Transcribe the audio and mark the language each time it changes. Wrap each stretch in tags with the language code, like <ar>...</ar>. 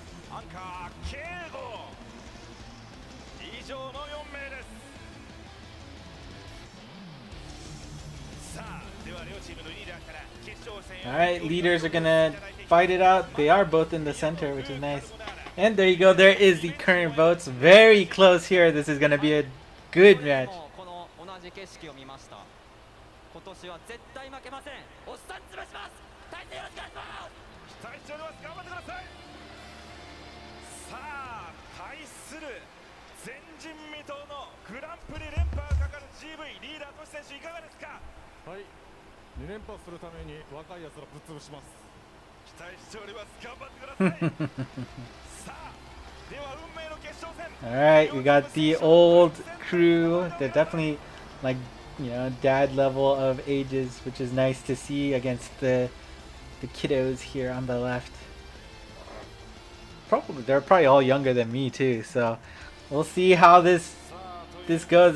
<ja>アンカーケイゴ以上の4名です。さあでは両チームのリーダーから決勝戦</ja> <en>Alright, leaders are gonna fight it out. They are both in the center, which is nice. And there you go. There is the current votes. Very close here. This is gonna be a good match.</en> <ja>この同じ景色を見ました。今年は絶対負けません。おっさん潰します。対戦よろしくお願いします。期待しております。頑張ってください。さあ対する前人未到のグランプリ連覇がかかる GV リーダーとし選手いかがですか。はい、2連覇するために若いやつらぶっ潰します。期待しております。頑張ってください。さあでは運命の決勝戦。</ja> <en>Alright, we got the old crew. They're definitely like, you know, dad level of ages, which is nice to see against the kiddos here on the left. They're probably all younger than me too, so we'll see how this goes.</en>